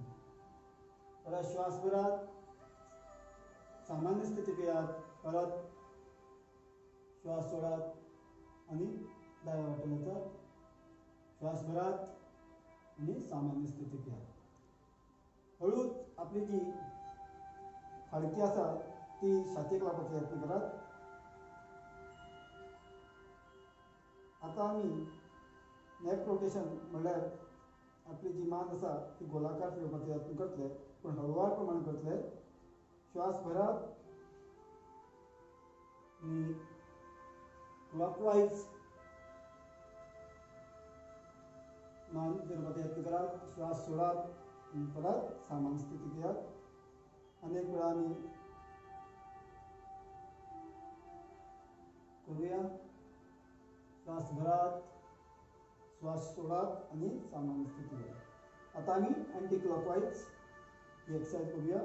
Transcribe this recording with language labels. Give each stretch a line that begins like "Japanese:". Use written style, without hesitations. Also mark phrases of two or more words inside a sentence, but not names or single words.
Konkani: परत श्वास भरात सामान्य स्थितीक यात. परत श्वास सोडात आणि डाव्या वाटेन वचा. श्वास भरात आणि सामान्य स्थितीक या. हळूच आपली जी फाडकी आसा ती छातयेक लावपाचो यत्न करात. आता आमी
English: neck rotation
Konkani: म्हणल्यार आपली जी मान आसा ती गोलाकार फिरवपाचो यत्न करतले, पूण हळुवार प्रमाण करतले. श्वास भरात आणि क्लॉकवाइज मान फिरवपाचो यत्न करात. श्वास सोडात आणि परत सामान्य स्थितीक यात. अनेक वेळा आमी करूया. श्वास भरात. श्वास सोडात आणि सामान्य स्थितीक यात. आता आमी
English: anti clockwise
Konkani: ही एक्सरसाइज करूया.